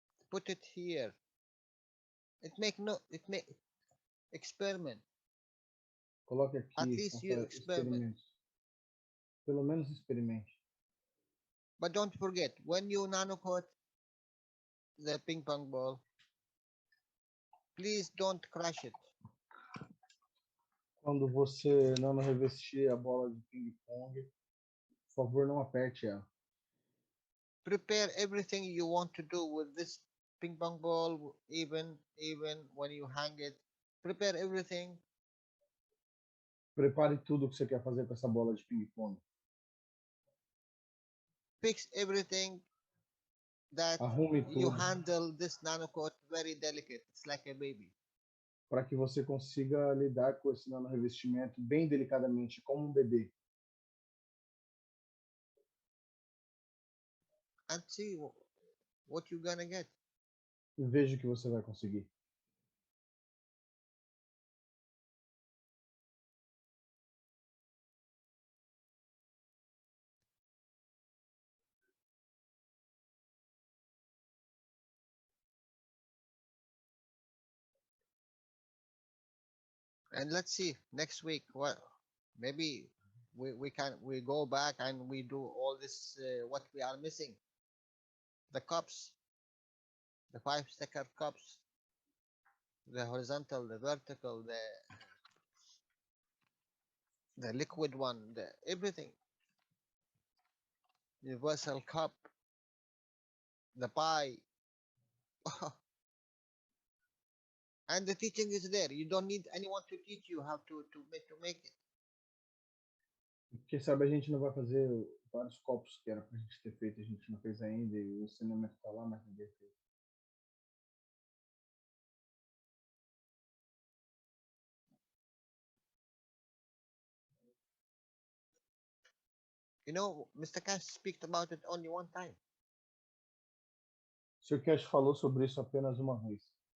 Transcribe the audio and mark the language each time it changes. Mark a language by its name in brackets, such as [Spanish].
[English] Put it here. It make experiment. [Portuguese] Coloque aqui. [English] At least you experiment. [Portuguese] Pelo menos experimente. [English] But don't forget, when you nano coat the ping pong ball, please don't crush it. [Portuguese] Quando você nano revestir a bola de ping-pong, por favor, não aperte ela. [English] Prepare everything you want to do with this ping pong ball, even when you hang it. Prepare everything. [Portuguese] Prepare tudo o que você quer fazer com essa bola de ping-pong. [English] Fix everything that [Portuguese] Arrume [English] you [Portuguese] tudo [English] handle this nano coat very delicate. It's like a baby. [Portuguese] para que você consiga lidar com esse nano revestimento bem delicadamente, como um bebê. [English] And see what you're gonna get. [Portuguese] E veja o que você vai conseguir. [English] And let's see next week what maybe we go back and we do all this what we are missing, the cups, the 5 sticker cups, the horizontal, the vertical, the liquid one, the everything, universal cup, the pie. And the teaching is there. You don't need anyone to teach you how to make it. [Portuguese] Quem sabe a gente não vai fazer vários copos que era pra gente ter feito, a gente não fez ainda, e o ensinamento tá lá, mas ninguém fez. [English] You know, Mr. Cash speak about it only one time. [Portuguese] O Sr. Cash falou sobre isso apenas uma vez.